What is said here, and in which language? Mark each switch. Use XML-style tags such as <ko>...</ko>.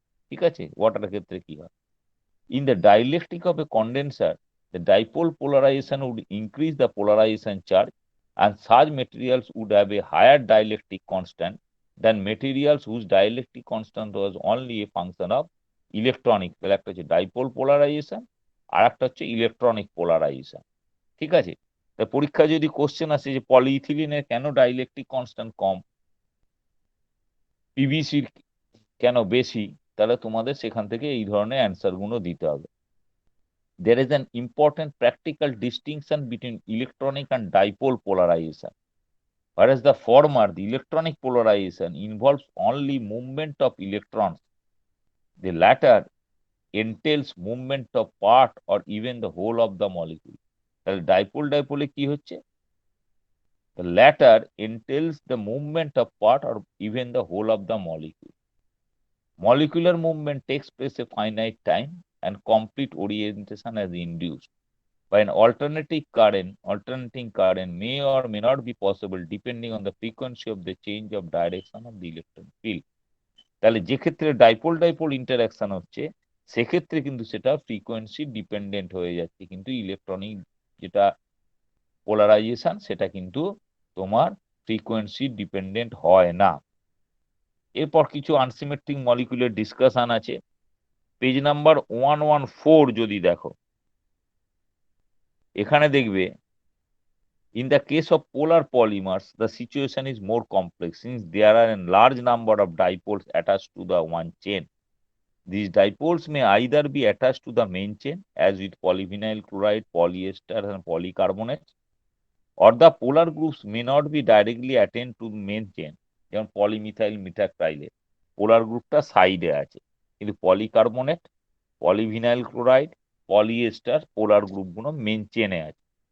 <bn>ঠিক আছে, ওয়াটারের ক্ষেত্রে কি হয়?</bn> <en>In the dielectric of a condenser, the dipole polarization would increase the polarization charge, and such materials would have a higher dielectric constant than materials whose dielectric constant was only a function of electronic.</en> <bn>তাহলে একটা হচ্ছে dipole polarisation আর একটা হচ্ছে electronic polarisation. ঠিক আছে, তা পরীক্ষা যদি কোশ্চেন আসে যে পলিইথিলিনের কেন ডাইলেকট্রিক কনস্ট্যান্ট কম, পিভিসির কেন বেশি, তাহলে তোমাদের সেখান থেকে এই ধরনের অ্যান্সার গুলো দিতে হবে।</bn> <en>There is an important practical distinction between electronic and dipole polarization. Whereas the former, the electronic polarization, involves only movement of electrons, the latter entails movement of part or even the whole of the molecule.</en> <bn>তাহলে ডাইপোলে কি হচ্ছে?</bn> <en>The latter entails the movement of part or even the whole of the molecule. Molecular movement takes place a finite time and complete orientation is induced by an alternating current may or may not be possible depending on the frequency of the change of direction of the electron field.</en> <bn>তাহলে যে ক্ষেত্রে dipole interaction হচ্ছে সেক্ষেত্রে কিন্তু সেটা frequency dependent হয়ে যাচ্ছে, কিন্তু ইলেকট্রনিক যেটা পোলারাইজেশন সেটা কিন্তু তোমার ফ্রিকোয়েন্সি ডিপেন্ডেন্ট হয় না। এরপর কিছু আনসিমেট্রিক মলিকুলের ডিসকাশন আছে। পেজ নাম্বার 114 যদি দেখো, এখানে দেখবে</bn> <en>in the case of polar polymers the situation is more complex since there are a large number of dipoles attached to the one chain. These dipoles may either be attached to the main chain as with polyvinyl chloride, polyester and polycarbonate, or the polar groups may not be directly attached to the main chain,</en> <bn>যেমন পলিমিথাইল মিথাক্রাইলে পোলার গ্রুপটা সাইডে আছে, কিন্তু polycarbonate, polyvinyl chloride, polyester পোলার গ্রুপগুলো main চেনে আছে।</bn>